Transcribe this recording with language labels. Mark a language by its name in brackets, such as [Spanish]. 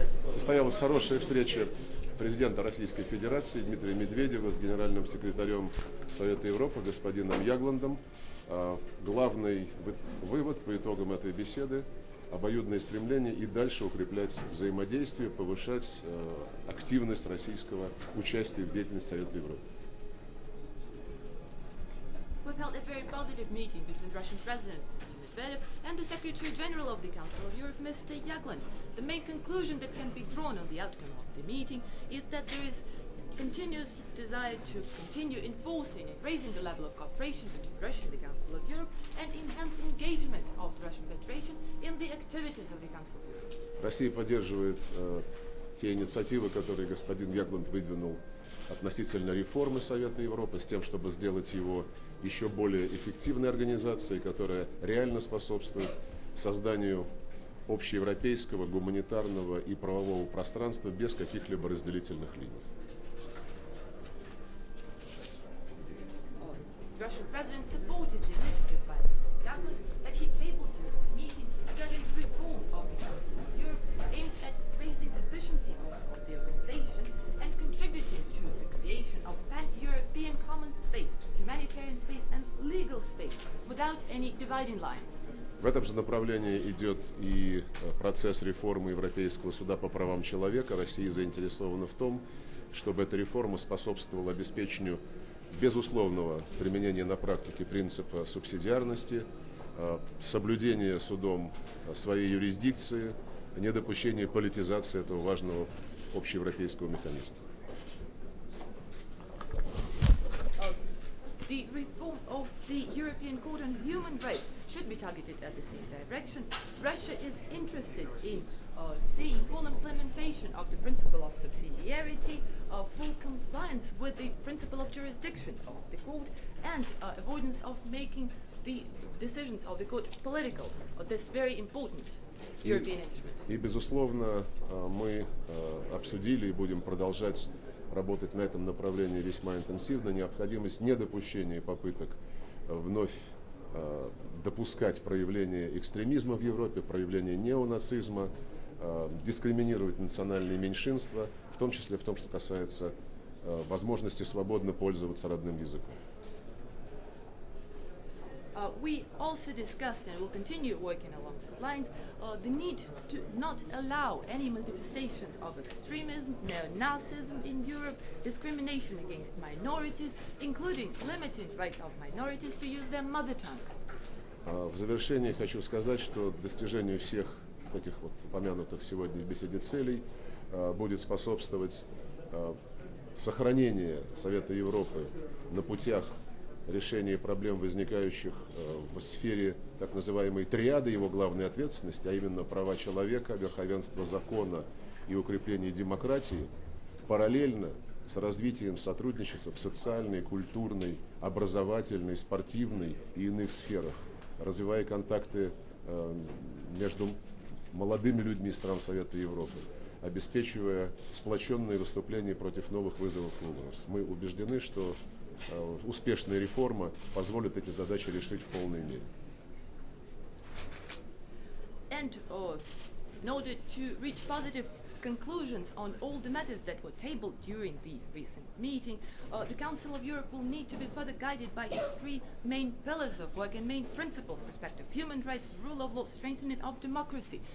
[Russian] Состоялась хорошая встреча президента Российской Федерации Д.А.Медведева с генеральным секретарем Совета Европы господином Т.Ягландом. Главный вывод по итогам этой беседы — обоюдное стремление и дальше укреплять взаимодействие, повышать активность российского участия в деятельности Совета Европы. [English] We've held a very positive meeting between Russian President Д.А.Медведев and the Secretary General of the Council of Europe, Mr. Т.Ягланд. The main conclusion that can be drawn on the outcome of the meeting is that there is continuous desire to continue enforcing and raising the level of cooperation between Russia and the Council of Europe and enhance engagement of the Russian Federation in the activities of the Council of Europe. [Russian] Россия поддерживает те инициативы, которые господин Т.Ягланд выдвинул относительно реформы Совета Европы, с тем, чтобы сделать его еще более эффективной организацией, которая реально способствует созданию общеевропейского, гуманитарного и правового пространства без каких-либо разделительных линий. [English] Russian President supported the initiative by Mr. Т.Ягланд that he tabled during the meeting regarding the reform of the Council of Europe aimed at raising efficiency of the organization and contributing to the creation of pan-European common space, humanitarian space and legal space without any dividing lines. [Russian] В этом же направлении идет и процесс реформы Европейского суда по правам человека. Россия заинтересована в том, чтобы эта реформа способствовала обеспечению безусловного применения на практике принципа субсидиарности, соблюдения судом своей юрисдикции, недопущения политизации этого важного общеевропейского механизма. [English] The reform of the European Court on Human Rights should be targeted at the same direction. Russia is interested in seeing full implementation of the principle of subsidiarity, full compliance with the principle of jurisdiction of the court, and avoidance of making the decisions of the court political. This very important European instrument. [Russian] И, безусловно, мы обсудили и будем продолжать работать на этом направлении весьма интенсивно. Необходимость недопущения попыток вновь допускать проявление экстремизма в Европе, проявление неонацизма, дискриминировать национальные меньшинства, в том числе в том, что касается возможности свободно пользоваться родным языком. [English] We also discussed and will continue working along those lines the need to not allow any manifestations of extremism, neo-Nazism in Europe, discrimination against minorities, including limiting rights of minorities to use their mother tongue. [Russian] В завершение хочу сказать, что достижению всех этих вот упомянутых сегодня в беседе целей будет способствовать сохранение Совета Европы на путях решения проблем, возникающих в сфере так называемой триады его главной ответственности, а именно права человека, верховенство закона и укрепление демократии, параллельно с развитием сотрудничества в социальной, культурной, образовательной, спортивной и иных сферах, развивая контакты между молодыми людьми стран Совета Европы, обеспечивая сплоченные выступления против новых вызовов и угроз. Мы убеждены, что успешная реформа позволит эти задачи решить в полной мере. [English] And in order to reach positive conclusions on all the matters that were tabled during the recent meeting, the Council of Europe will need to be further guided by its three main pillars of work and main principles: respect of human rights, rule of law, strengthening of democracy.